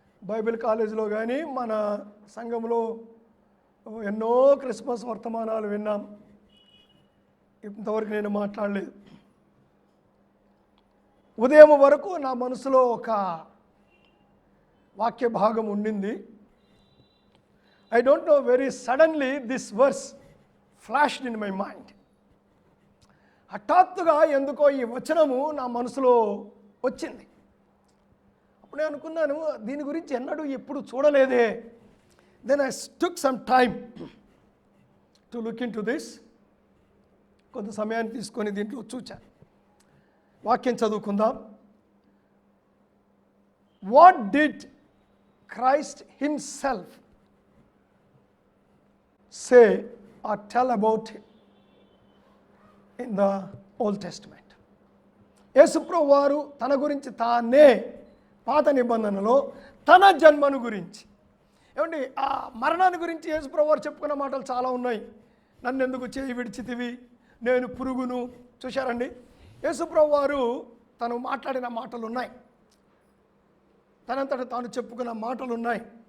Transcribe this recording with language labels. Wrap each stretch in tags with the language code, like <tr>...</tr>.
<te>Bible కాలేజీలో కానీ మన సంఘంలో ఎన్నో క్రిస్మస్ వర్తమానాలు విన్నాం. ఇంతవరకు నేను మాట్లాడలేదు. ఉదయం వరకు నా మనసులో ఒక వాక్య భాగం ఉండింది.</te> <en>I don't know, very suddenly this verse flashed in my mind.</en> <te>హఠాత్తుగా ఎందుకో ఈ వచనము నా మనసులో వచ్చింది. అప్పుడే అనుకున్నాను, దీని గురించి ఎన్నడూ ఎప్పుడు చూడలేదే.</te> <en>Then I took some time to look into this.</en> <te>కొంత సమయాన్ని తీసుకొని దీంట్లో చూచాను. వాక్యం చదువుకుందాం.</te> <en>What did Christ himself say or tell about him in the Old Testament?</en> <te>యేసుప్రభు వారు తన గురించి తానే పాత నిబంధనలో తన జన్మను గురించి, ఏమండి, ఆ మరణాన్ని గురించి యేసుప్రభు వారు చెప్పుకున్న మాటలు చాలా ఉన్నాయి. నన్ను ఎందుకు చేయి విడిచితివి, నేను పురుగును. చూశారండి, యేసుప్రభు వారు తను మాట్లాడిన మాటలు ఉన్నాయి, తనంతట తాను చెప్పుకున్న మాటలు ఉన్నాయి.</te>